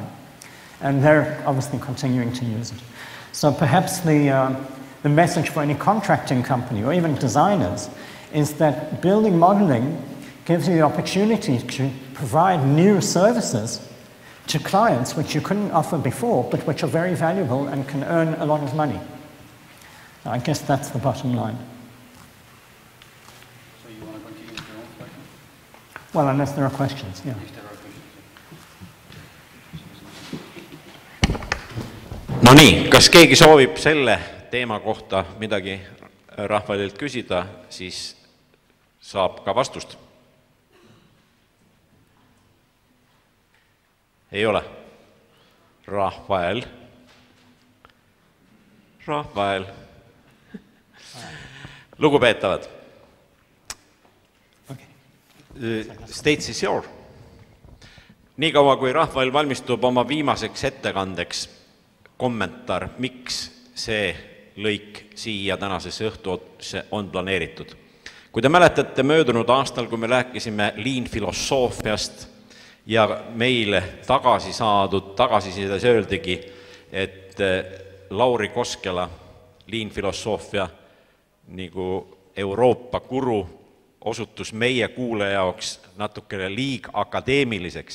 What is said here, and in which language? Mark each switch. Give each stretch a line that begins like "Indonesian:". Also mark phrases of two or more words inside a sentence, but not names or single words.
English: And they're obviously continuing to use it. So perhaps the message for any contracting company or even designers is that building modeling gives you the opportunity to provide new services to clients which you couldn't offer before, but which are very valuable and can earn a lot of money. I guess that's the bottom line. So you want to continue with your own question? Well, unless there are questions, yeah. If there are questions.
Estonian: No nii, kas keegi soovib selle teema kohta midagi Rafaelilt küsida, siis saab ka vastust. Ei ole. Rafael. Lugupeetavad.
English: Stage is your.
Estonian: Nii kaua kui Rafael valmistub oma viimaseks ettekandeks kommentaar, miks see lõik siia tänasesse õhtusse on planeeritud. Kui te mäletate möödunud aastal, kui me rääkisime liin filosoofiast ja meile tagasi saadud tagasisides öeldigi, et Lauri Koskela liin filosoofia nagu Euroopa guru osutus meie kuule jaoks natukene liig akadeemiliseks.